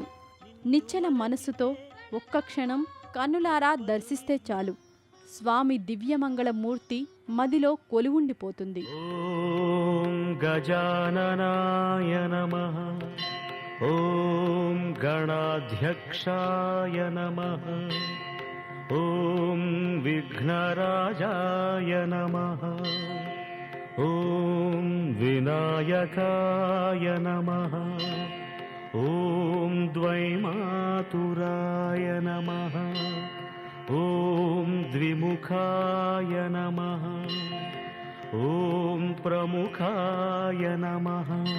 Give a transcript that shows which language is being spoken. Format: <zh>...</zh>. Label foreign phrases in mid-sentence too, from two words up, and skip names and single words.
<te>నిశ్చల మనస్సుతో ఒక్క క్షణం కన్నులారా దర్శిస్తే చాలు స్వామి దివ్యమంగళ మూర్తి మదిలో కొలువుండిపోతుంది.</te> <sa>ॐ गजाननाय नमः. ॐ गणाध्यक्षाय नमः. ॐ विघ्नराजाय नमः ॐ विनायकाय नमः ॐ द्वैमातुराय नमः ॐ द्विमुखाय नमः ॐ प्रमुखाय नमः</sa>